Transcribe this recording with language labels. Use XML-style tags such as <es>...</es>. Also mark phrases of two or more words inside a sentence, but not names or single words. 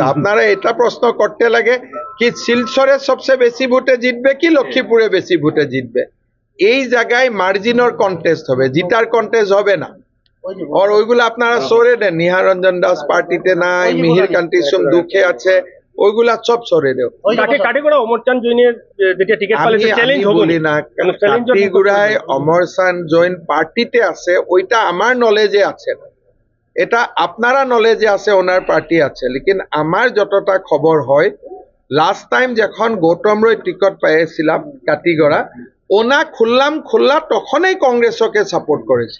<bn>আপনারা এটা প্রশ্ন করতে লাগে কি শিলচরে সবচেয়ে বেশি ভোটে জিতবে কি লক্ষ্মীপুরে বেশি ভোটে জিতবে। এই জায়গায় মার্জিনের কন্টেস্ট হবে, জিতার কন্টেস্ট হবে না। আর ওইগুলো আপনারা সরে দেন। নিহার রঞ্জন দাস পার্টিতে নাই, মিহির কান্তি সুম দুঃখে আছে, ওইগুলা সব সরে দেও।</bn> <as>কাটিগড়া অমর চাঁদ জৈনের যেতিয়া টিকেট পালে চ্যালেঞ্জ</as> <bn>আমি হবো বলি না, কাটিগড়ায় অমর চাঁদ জৈন পার্টিতে আছে, ওইটা আমার নলেজে আছে না, এটা আপনারা নলেজে আছে ওনার পার্টি আছে। লেকিন আমার যতটা খবর হয়, লাস্ট টাইম যখন গৌতম রয় টিকট পাইছিলাম কাটিগড়া, ওনা খোল্লা তখনই কংগ্রেসকে সাপোর্ট করেছিল।</bn>